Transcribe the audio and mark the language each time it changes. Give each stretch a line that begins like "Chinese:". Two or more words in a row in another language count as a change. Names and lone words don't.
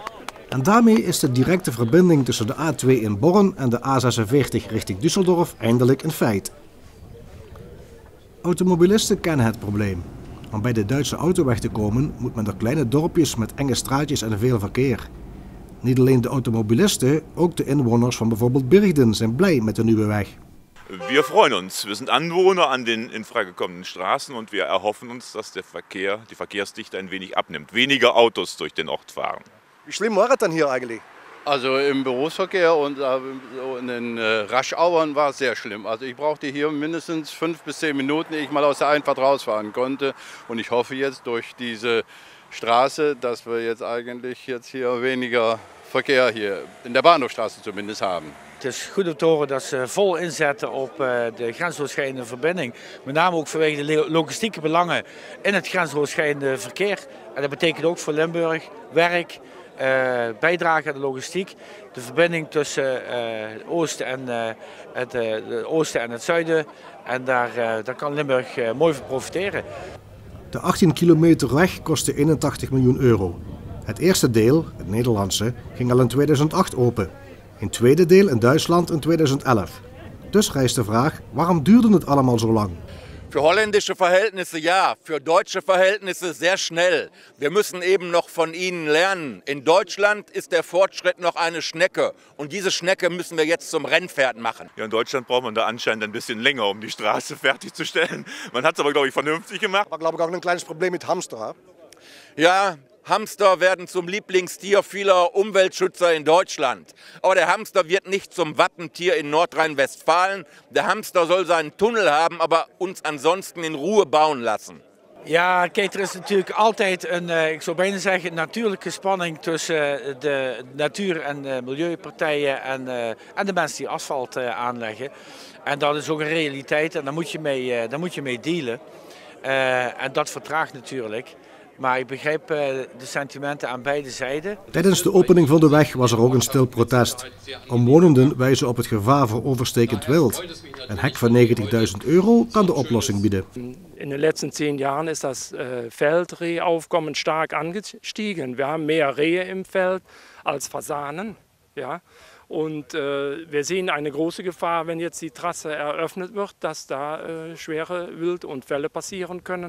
Dutch: En daarmee is de directe verbinding tussen de A2 in Borren en de A46 richting Düsseldorf eindelijk een feit. Automobilisten kennen het probleem. Om bij de Duitse autoweg te komen moet men door kleine dorpjes met enge straatjes en veel verkeer. Niet alleen de automobilisten, ook de inwoners van bijvoorbeeld Birgden zijn blij met de nieuwe weg.
German: Wir freuen uns. Wir sind Anwohner an den in Frage kommenden Straßen und wir erhoffen uns, dass die Verkehrsdichte ein wenig abnimmt. Weniger Autos durch den Ort fahren. Wie schlimm war es dann hier eigentlich? Also im Berufsverkehr und in den Rush-Hours war es sehr schlimm. Also ich brauchte hier mindestens 5 bis 10 Minuten, ehe ich mal aus der Einfahrt rausfahren konnte. Und ich hoffe jetzt durch diese Straße, dass wir jetzt eigentlich hier weniger Verkehr hier in der Bahnhofstraße zumindest haben.
Dutch: Het is goed om te horen dat ze vol inzetten op de grensoverschrijdende verbinding. Met name ook vanwege de logistieke belangen in het grensoverschrijdende verkeer. En dat betekent ook voor Limburg werk, bijdrage aan de logistiek. De verbinding tussen het oosten en het zuiden. En daar kan Limburg mooi van profiteren. De 18 kilometer weg kostte 81 miljoen euro. Het eerste deel, het Nederlandse, ging al in 2008 open. Een tweede deel in Duitsland in 2011. Dus rijst de vraag, waarom duurde het allemaal zo lang?
German: Für holländische Verhältnisse ja, für deutsche Verhältnisse sehr schnell. Wir müssen eben noch von ihnen lernen. In Deutschland ist der Fortschritt noch eine Schnecke. Und diese Schnecke müssen wir jetzt zum Rennpferd machen. Ja, in Deutschland braucht man da anscheinend ein bisschen länger, um die Straße fertigzustellen. Man hat es aber, glaube ich, vernünftig gemacht. Aber glaube ich auch ein kleines Problem mit Hamster. Ja, Hamster werden zum Lieblingstier vieler Umweltschützer in Deutschland. Aber der Hamster wird nicht zum Wappentier in Nordrhein-Westfalen. Der Hamster soll seinen Tunnel haben, aber uns ansonsten in Ruhe bauen lassen.
Dutch: Ja, kijk, er is natuurlijk altijd ik zou bijna zeggen, natuurlijke spanning tussen de natuur- en milieupartijen en de mensen die asfalt aanleggen. En dat is ook een realiteit en daar moet je mee dealen. En dat vertraagt natuurlijk. Maar ik begrijp de sentimenten aan beide zijden. Tijdens de opening van de weg was er ook een stil protest. Omwonenden wijzen op het gevaar voor overstekend wild. Een hek van 90.000 euro kan de oplossing bieden.
German: In den letzten 10 Jahren ist das Feldrehaufkommen stark angestiegen. Wir haben mehr Rehe im Feld als Fasanen. Ja? Und wir sehen eine große Gefahr, wenn jetzt die Trasse eröffnet wird, dass da schwere Wildunfälle passieren können.